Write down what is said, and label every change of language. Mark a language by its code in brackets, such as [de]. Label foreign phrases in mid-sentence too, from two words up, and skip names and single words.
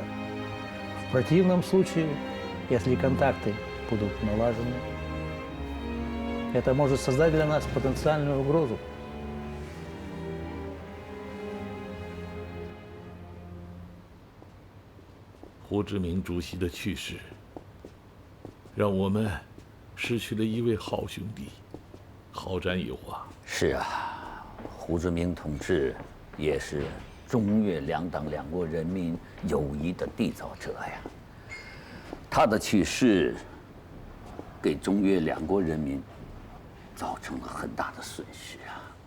[ru] В противном случае, если контакты будут налажены, это может создать для нас потенциальную угрозу. [zh] Hu Zhiming 主席的去世，让我们失去了一位好兄弟，好战友啊！是啊，胡志明同志也是中越两党两国人民友谊的缔造者呀。他的去世，给中越两国人民造成了很大的损失啊。